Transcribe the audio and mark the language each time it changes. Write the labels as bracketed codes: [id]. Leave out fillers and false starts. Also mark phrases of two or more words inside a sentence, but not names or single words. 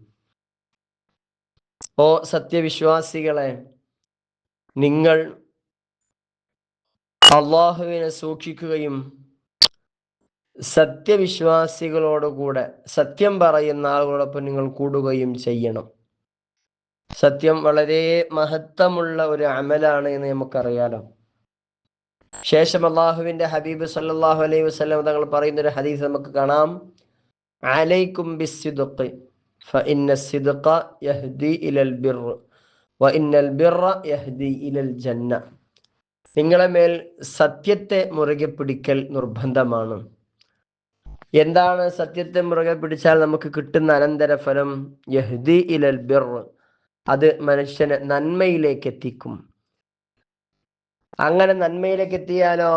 [ml] ഓ സത്യവിശ്വാസികളെ, നിങ്ങൾ അള്ളാഹുവിനെ സൂക്ഷിക്കുകയും സത്യവിശ്വാസികളോടുകൂടെ, സത്യം പറയുന്ന ആളുകളോടൊപ്പം നിങ്ങൾ കൂടുകയും ചെയ്യണം. സത്യം വളരെ മഹത്വമുള്ള ഒരു അമലാണ് എന്ന് നമുക്കറിയാലോ. ശേഷം അള്ളാഹുവിൻ്റെ ഹബീബ് [ar] صلى الله عليه وسلم [ml] തങ്ങൾ പറയുന്ന ഒരു ഹദീസ് നമുക്ക് കാണാം: [ar] عليكم بالصدق فإن الصدق يهدي إلى البر وإن البر يهدي إلى الجنة. [ml] നിങ്ങളെ മേൽ സത്യത്തെ മുറുകെ പിടിക്കൽ നിർബന്ധമാണ്. എന്താണ് സത്യത്തെ മുറുകെ പിടിച്ചാൽ നമുക്ക് കിട്ടുന്ന അനന്തരഫലം? [ar] يهدي إلى البر, [ml] അത് മനുഷ്യനെ നന്മയിലേക്ക് എത്തിക്കും. അങ്ങനെ നന്മയിലേക്ക് എത്തിയാലോ?